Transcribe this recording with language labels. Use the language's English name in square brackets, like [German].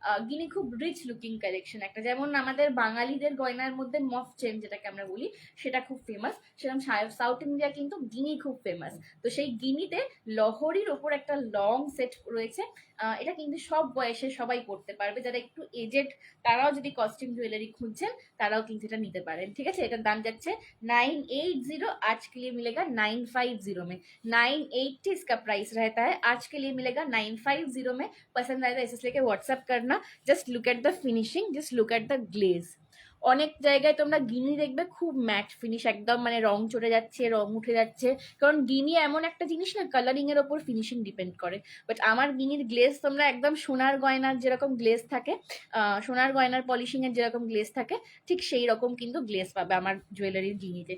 [Bangla] গিনি খুব rich looking collection একটা, যেমন আমাদের বাঙালিদের গয়নার মধ্যে মফ চেন যেটাকে আমরা বলি সেটা খুব ফেমাস, সেরকম সাউথ ইন্ডিয়া কিন্তু গিনি খুব ফেমাস। তো সেই গিনিতে লহরির ওপর একটা লং সেট রয়েছে। এটা কিন্তু সব বয়সে সবাই পরতে পারবে, যারা একটু এজেড তারাও যদি কস্টিউম জুয়েলারি খুঁজছেন তারাও কিন্তু এটা নিতে পারেন। ঠিক আছে, এটার দাম যাচ্ছে 980। [Hindi] आज के लिए मिलेगा 950 में। 980 इसका प्राइस रहता है, आज के लिए मिलेगा 950 में। पसंद आए तो ऐसे लेके व्हाट्सअप करना। [English] Just look at the finishing, just look at the glaze. [Bangla] অনেক জায়গায় তোমরা গিনি দেখবে খুব ম্যাট ফিনিশ, একদম মানে রং চড়ে যাচ্ছে, রং উঠে যাচ্ছে, কারণ গিনি এমন একটা জিনিস না, কালারিং এর ওপর ফিনিশিং ডিপেন্ড করে। বাট আমার গিনির গ্লেজ তোমরা একদম সোনার গয়নার যেরকম গ্লেজ থাকে, সোনার গয়নার পলিশিং এর যেরকম গ্লেজ থাকে, ঠিক সেই রকম কিন্তু গ্লেজ পাবে আমার জুয়েলারির গিনিতে।